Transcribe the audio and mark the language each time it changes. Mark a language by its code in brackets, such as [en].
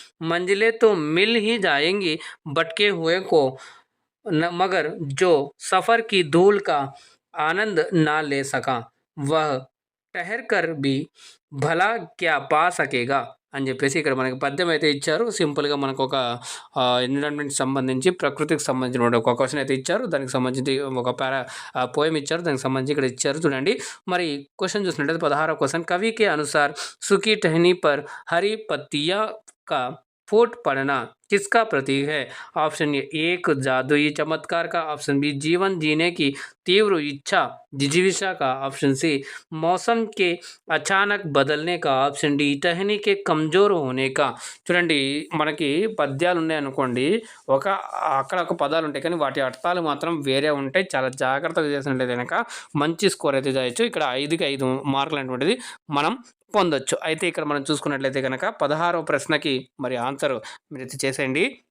[hi] मंजिलें तो मिल ही जाएंगी भटके हुए को मगर जो सफ़र की धूल का आनंद ना ले सका वह ठहर कर भी भला क्या पा सकेगा [te] అని చెప్పేసి ఇక్కడ మనకి పద్యం అయితే ఇచ్చారు. సింపుల్గా మనకు ఒక ఎన్విరాన్మెంట్ సంబంధించి ప్రకృతికి సంబంధించిన ఒక క్వశ్చన్ అయితే ఇచ్చారు. దానికి సంబంధించి ఒక పోయం ఇచ్చారు. దానికి సంబంధించి ఇక్కడ ఇచ్చారు చూడండి. మరి క్వశ్చన్ చూసినట్లయితే 16వ క్వశ్చన్ [hi] కవి के अनुसार सूखी टहनी पर हरी पत्तियां का फूट पड़ना किसका प्रतीक है. ऑप्शन ए एक जादुई चमत्कार का, ऑप्शन बी जीवन जीने की तीव्र इच्छा जिजीविषा का, ऑप्शन सी मौसम के अचानक बदलने का, ऑप्शन डी टहनी के कमजोर होने का. [te] చూడండి మనకి పద్యాలు ఉన్నాయనుకోండి, అక్కడ ఒక పదాలు ఉంటాయి కానీ వాటి అర్థాలు మాత్రం వేరే ఉంటాయి. చాలా జాగ్రత్తగా చేసినట్లయితే కనుక మంచి స్కోర్ అయితే చేయొచ్చు. ఇక్కడ 5కి 5 మార్కులు అనేటువంటిది మనం పొందొచ్చు. అయితే ఇక్కడ మనం చూసుకున్నట్లయితే కనుక 16వ ప్రశ్నకి మరి ఆన్సర్ మీరైతే చేసేయండి.